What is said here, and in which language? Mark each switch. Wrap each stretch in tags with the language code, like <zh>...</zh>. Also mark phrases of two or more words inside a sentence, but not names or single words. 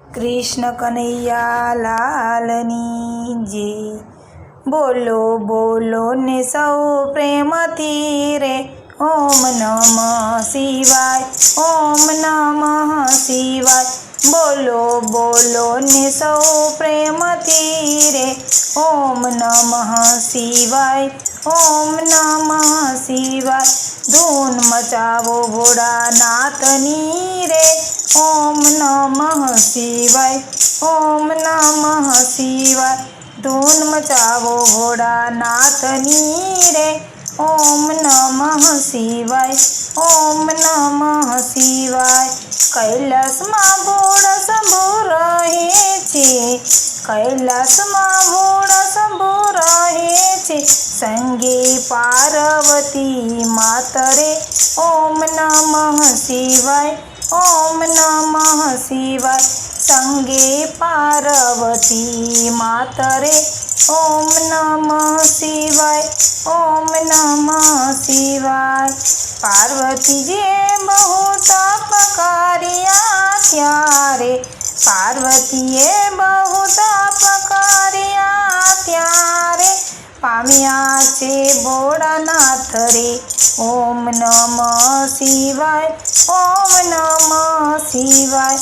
<gu>કૃષ્ણ કન્હૈયા લાલની જય। બોલો બોલો ને સૌ પ્રેમથી રે</gu> <sa>ओम नमः शिवाय, ओम नमः शिवाय।</sa> <gu>બોલો બોલો ને સૌ પ્રેમથી રે</gu> <sa>ओम नमः शिवाय, ओम नमः शिवाय।</sa> <gu>ધૂન મચાવો ભોળાનાથની રે</gu> <sa>ओम नमः शिवाय, ओम नमः शिवाय।</sa> <gu>ધૂન મચાવો ભોળાનાથની રે</gu> <sa>ओम नमः शिवाय, ओम नमः शिवाय।</sa> <gu>कैलासમાં ભોળા શંભુ રહે છે, कैलासમાં ભોળા શંભુ રહે છે, સંગે પાર્વતી માતરે</gu> <sa>ओम नमः शिवाय, ओम नमः शिवाय।</sa> <gu>સંગે પાર્વતી માતરે</gu> <sa>ओम नमः शिवाय, ओम नमः शिवाय।</sa> <gu>પાર્વતી જે બહુ તપ કર્યા ત્યારે, પાર્વતીએ બહુ તપ કર્યા ત્યારે પામ્યા છે ભોળાનાથ રે</gu> <sa>ओम नमः शिवाय, ओम नमः शिवाय।</sa>